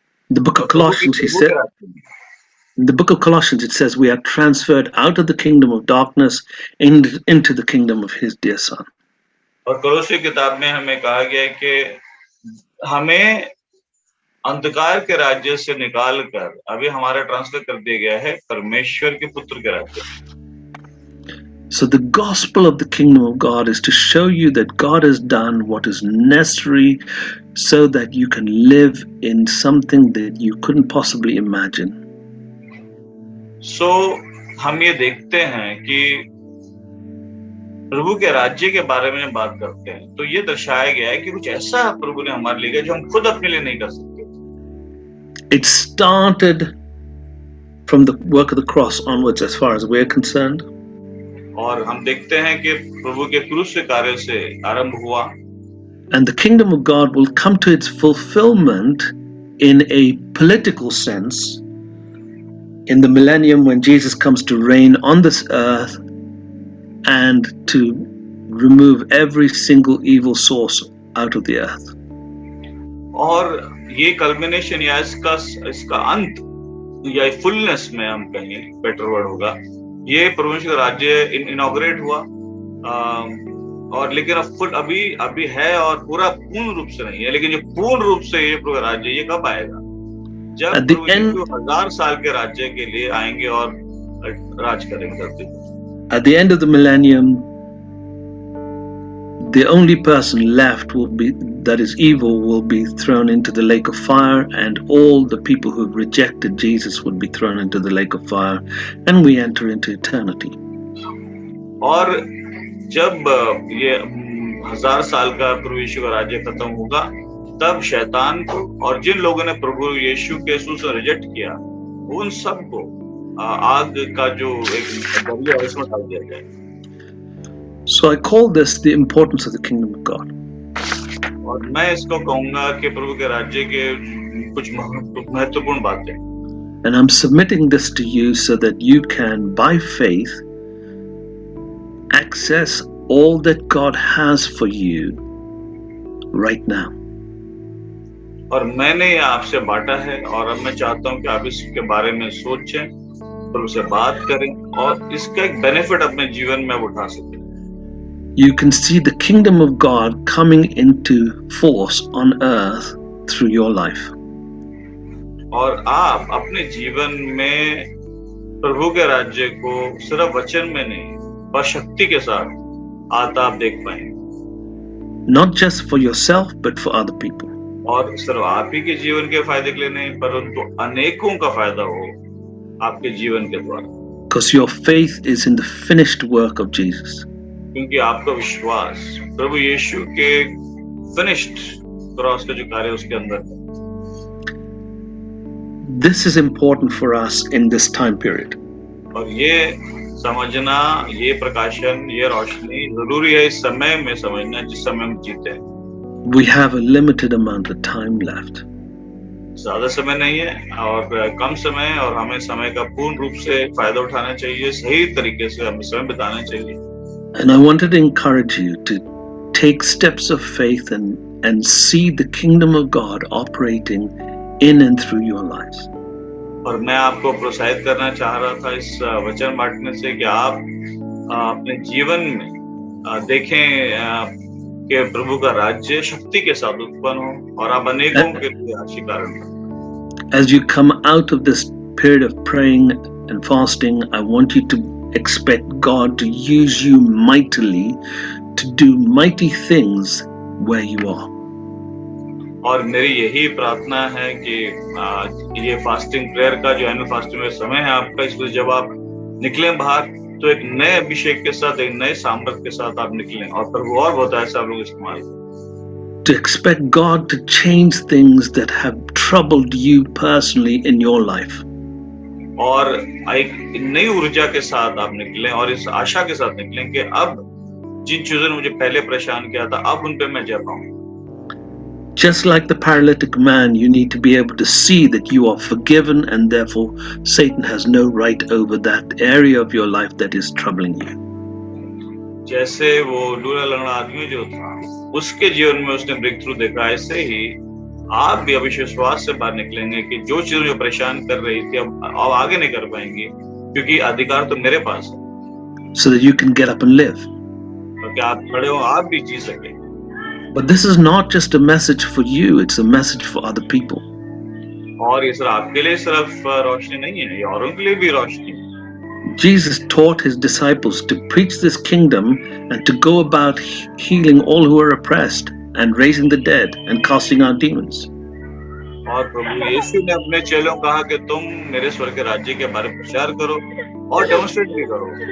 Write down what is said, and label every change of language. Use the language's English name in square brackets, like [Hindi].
[English] The book of Colossians, he said, In the book of Colossians, it says we are transferred out of the kingdom of darkness into the kingdom of his dear son. [Hindi] और कोलोसी किताब में हमें कहा गया है कि हमें अंधकार के राज्य से निकालकर अभी हमारा ट्रांसफर कर दिया गया है परमेश्वर के पुत्र के राज्य. [English] So the gospel of the kingdom of God is to show you that God has done what is necessary so that you can live in something that you couldn't possibly imagine. [Hindi] So हम ये देखते हैं कि प्रभु के राज्य के बारे में बात करते हैं तो ये दर्शाया गया है कि कुछ ऐसा प्रभु ने हमारे लिए किया जो हम खुद अपने लिए नहीं कर सकते. [English] It started from the work of the cross onwards as far as we're concerned. [Hindi] और हम देखते हैं कि प्रभु के क्रूस के कार्य से आरंभ हुआ. [English] And the kingdom of God will come to its fulfillment in a political sense in the millennium when Jesus comes to reign on this earth and to remove every single evil source out of the earth. [Hindi] और ये culmination या इसका अंत या fullness में हम कहें [English] better word [Hindi] होगा, ये परमेश्वर का राज्य इनॉग्रेट हुआ और लेकिन अब फुल अभी है और पूरा पूर्ण रूप से नहीं है. लेकिन जो पूर्ण रूप से ये प्रभु राज्य ये कब आएगा? जब प्रभु यीशु 1000 साल के राज्य के लिए आएंगे और राज करेंगे धरती पर. [English] At the end of the millennium, the only person left that is evil will be thrown into the lake of fire, and all the people who have rejected Jesus would be thrown into the lake of fire, and we enter into eternity. [Hindi] और जब ये 1000 साल का प्रभु यीशु का राज्य खत्म होगा तब शैतान को और जिन लोगों ने प्रभु यीशु के से रिजेक्ट किया उन सबको आग का जो एक दरिया है उसमें डाल दिया जाएगा. [English] So I call this the importance of the kingdom of God. [Hindi] और मैं इसको कहूंगा कि प्रभु के राज्य के कुछ महत्वपूर्ण बातें. [English] And I'm submitting this to you so that you can, by faith, access all that God has for you right now. [Hindi] और मैंने ये आपसे बांटा है और अब मैं चाहता हूं कि आप इसके बारे में सोचें, प्रभु से बात करें और इसका एक बेनिफिट अपने जीवन में उठा सकें. [English] You can see the kingdom of God coming into force on earth through your life. [Hindi] और आप अपने जीवन में प्रभु के राज्य को सिर्फ वचन में नहीं पर शक्ति के साथ आता आप देख पाएंगे. [English] Not just for yourself but for other people. [Hindi] और सिर्फ आप ही के जीवन के फायदे के लिए नहीं परंतु अनेकों का फायदा हो आपके जीवन के द्वारा. [English] Because your faith is in the finished work of Jesus. [Hindi] क्योंकि आपका विश्वास प्रभु यीशु के फिनिश्ड क्रॉस का जो कार्य उसके अंदर है. [English] This is important for us in this time period. [Hindi] और ये समझना, ये प्रकाशन, ये रोशनी जरूरी है इस समय में समझना जिस समय हम जीते हैं. [English] We have a limited amount of time left. [Hindi] ज्यादा समय नहीं है और कम समय और हमें समय का पूर्ण रूप से फायदा उठाना चाहिए, सही तरीके से हमें समय बिताना चाहिए. [English] And I wanted to encourage you to take steps of faith and see the kingdom of God operating in and through your lives. [Hindi] और मैं आपको प्रोत्साहित करना चाह रहा था इस वचन बांटने से कि आप अपने जीवन में देखें कि प्रभु का राज्य शक्ति के साथ उत्पन्न हो और आप अनेकों के लिए आशीष कारण बनो. [English] As you come out of this period of praying and fasting, I want you to expect God to use you mightily to do mighty things where you are. [Hindi] और मेरी यही प्रार्थना है कि ये फास्टिंग प्रेयर का जो एनुअल फास्टिंग में समय है आपका, इसमें जब आप निकलें बाहर तो एक नए अभिषेक के साथ, एक नए सामर्थ के साथ आप निकलें और प्रभु और बहुत ऐसा आप लोग इस्तेमाल करें. [English] To expect God to change things that have troubled you personally in your life. [Hindi] और एक नई ऊर्जा के साथ आप निकलें और इस आशा के साथ निकलें कि अब जिन चीजों ने मुझे पहले परेशान किया था अब उन पे मैं जय पाऊं. [English] Just like the paralytic man, you need to be able to see that you are forgiven and therefore Satan has no right over that area of your life that is troubling you. [Hindi] जैसे वो लूला लंगड़ा आदमी जो था उसके जीवन में उसने ब्रेक थ्रू देखा, ऐसे ही आप भी अभी विश्वास से बाहर निकलेंगे कि जो चीजें जो परेशान कर रही थी अब आगे नहीं कर पाएंगे, क्योंकि अधिकार तो मेरे पास है, [English] so that you can get up and live. [Hindi] ताकि आप खड़े हो, आप भी जी सके. [English] But this is not just a message for you, it's a message for other people. [Hindi] और ये सिर्फ आपके लिए सिर्फ रोशनी नहीं है, ये औरों के लिए भी रोशनी है. [English] Jesus taught his disciples to preach this kingdom and to go about healing all who are oppressed and raising the dead and casting out demons. [Hindi] और प्रभु यीशु ने अपने चेलों को कहा कि तुम मेरे स्वर्ग के राज्य के बारे में प्रचार करो और डेमोन्स्ट्रेट भी करो.